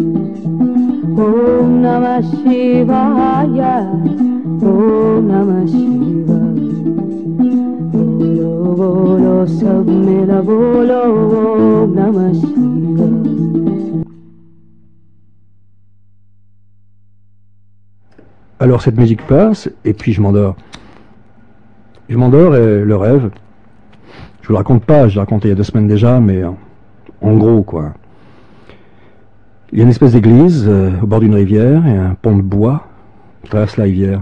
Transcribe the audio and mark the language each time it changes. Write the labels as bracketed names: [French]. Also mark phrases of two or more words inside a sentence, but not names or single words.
[Sanskrit] ॐ नमः शिवाय, ॐ नमः शिवाय. [Hindi] बोलो बोलो सब मेरा बोलो, [Sanskrit] ॐ नमः शिवाय. [French] Alors cette musique passe, et puis je m'endors. Je m'endors et le rêve, je vous le raconte pas, je l'ai raconté il y a 2 semaines déjà, mais en gros quoi. Il y a une espèce d'église au bord d'une rivière, et un pont de bois qui traverse la rivière.